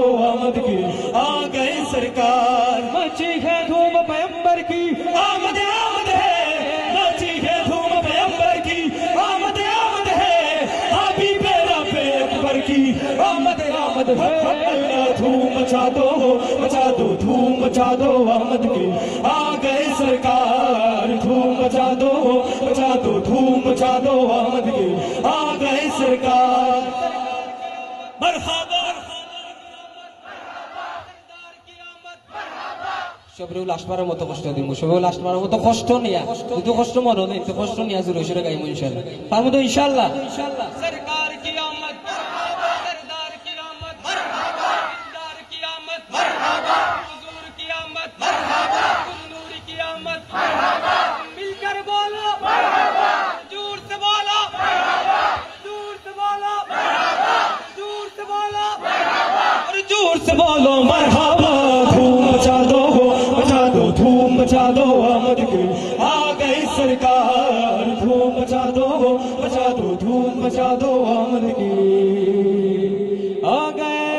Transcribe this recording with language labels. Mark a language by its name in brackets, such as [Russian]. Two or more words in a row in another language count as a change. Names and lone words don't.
[Urdu] آمد کی آ گئے سرکار مچی ہے دھوم پیغمبر کی آمد ہے مچی ہے دھوم پیغمبر کی آمد ہے حبیب رب اکبر کی آمد ہے دھوم مچا دو دھوم مچا دو آمد کی آ گئے سرکار دھوم مچا دو دھوم مچا دو آمد کی آ گئے سرکار مرحبا [Bangla] শবরুল আসমারের মতো কষ্ট দিব শবরুল আসমারের মতো কষ্ট নিয়া যদি কষ্ট মনে নেই তো কষ্ট নিয়া জুড়ে জুড়ে গাইবো ইনশাআল্লাহ পারবো তো ইনশাআল্লাহ [Urdu] سرکار کی آمد سردار کی آمد مرحبا دلدار کی آمد مرحبا حضور کی آمد مرحبا نور کی آمد مرحبا مل کر بولو مرحبا জোর से बोलो मारहबा زور سے بولو مرحبا زور سے بولو مرحبا زور سے بولو مرحبا اور زور سے بولو مرحبا دھوم مچا دو دھوم مچا دو آمد کی آ گئی سرکار دھوم مچا دو دھوم مچا دو آمد کی آ گئی